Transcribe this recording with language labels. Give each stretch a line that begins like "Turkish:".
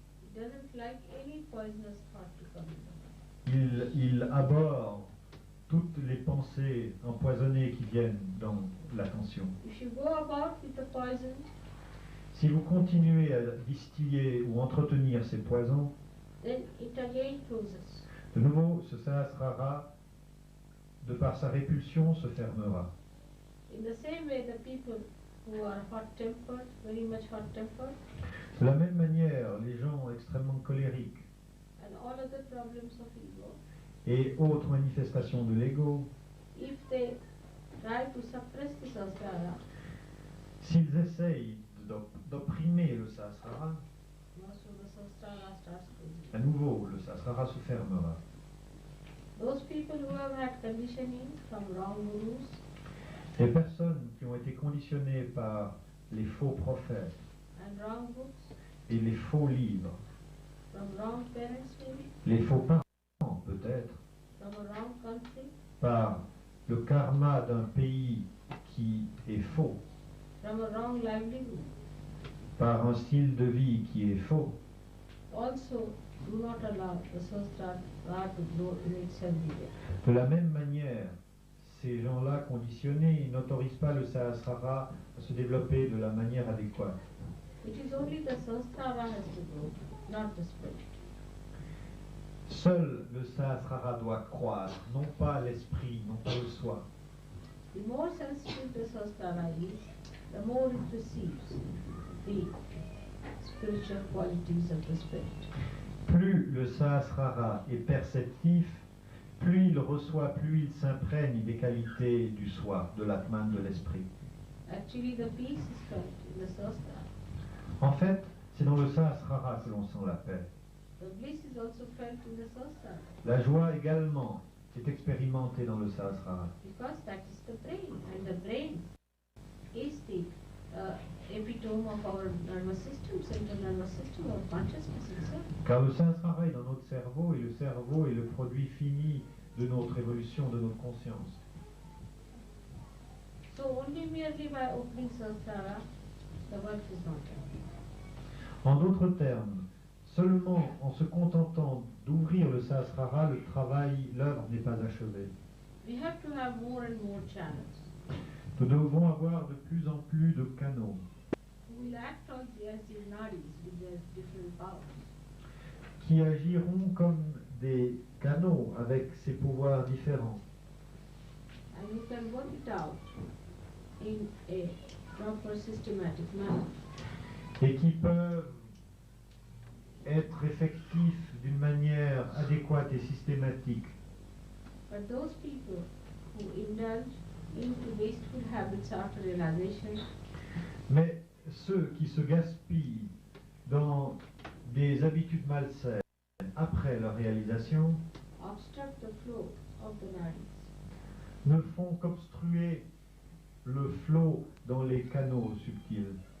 English: It doesn't like any poisonous thought to come in.
French: Il abhorre toutes les pensées empoisonnées qui viennent dans l'attention.
English: If you go about with the poison,
French: Si vous continuez à distiller ou entretenir ces poisons,
English: then it again closes.
French: de nouveau, ce Sahasrara, de par sa répulsion, se fermera.
English: In the same way, the people who are hot-tempered, very much hot-tempered,
French: De la même manière, les gens extrêmement colériques
English: and all other problems of ego,
French: et autres manifestations de l'ego,
English: if they try to suppress the sahasrara,
French: s'ils essayent d'opprimer le Sahasrara,
English: most of the sahasrara starts closing.
French: à nouveau, le Sahasrara se fermera.
English: Those people who have had conditioning from wrong gurus,
French: Les personnes qui ont été conditionnées par les faux prophètes
English: and wrong books,
French: et les faux livres,
English: from wrong parents maybe,
French: les faux parents peut-être,
English: from a wrong country,
French: par le karma d'un pays qui est faux,
English: from a wrong livelihood,
French: par un style de vie qui est faux,
English: also do not allow the sahasrara to grow in its healthy way.
French: de la même manière, ces gens-là conditionnés n'autorisent pas le Sahasrara à se développer de la manière adéquate.
English: It is only the sahasrara has to grow, not the spirit.
French: Seul le Sahasrara doit croître, non pas l'esprit, non pas le soi.
English: The more sensitive the sahasrara is, the more it receives the spiritual qualities of the spirit.
French: Plus le Sahasrara est perceptif, plus il reçoit, plus il s'imprègne des qualités du soi, de l'atman, de l'esprit.
English: Actually, the peace is felt in the sahasrara.
French: En fait, c'est dans le Sahasrara que l'on sent la paix.
English: The bliss is also felt in the sahasrara,
French: La joie également est expérimentée dans le Sahasrara.
English: because that is the brain, and the brain is the epitome of our nervous system, central nervous system, or consciousness itself.
French: Car le Sahasrara est dans notre cerveau, et le cerveau est le produit fini de notre évolution, de notre conscience.
English: So only merely by opening sahasrara, the work is not done.
French: En d'autres termes, seulement en se contentant d'ouvrir le Sahasrara, le travail, l'œuvre n'est pas achevée.
English: We have to have more and more channels
French: Nous devons avoir de plus en plus de canaux
English: who will act on the as the nadis with their different powers.
French: qui agiront comme des canaux avec ces pouvoirs différents
English: And you can work it out in a proper systematic manner.
French: et qui peuvent être effectifs d'une manière adéquate et systématique.
English: But those people who indulge into wasteful habits after realization,
French: Mais ceux qui se gaspillent dans des habitudes malsaines après leur réalisation
English: obstruct the flow of the nadis.
French: ne font qu'obstruer le flot dans les canaux subtils.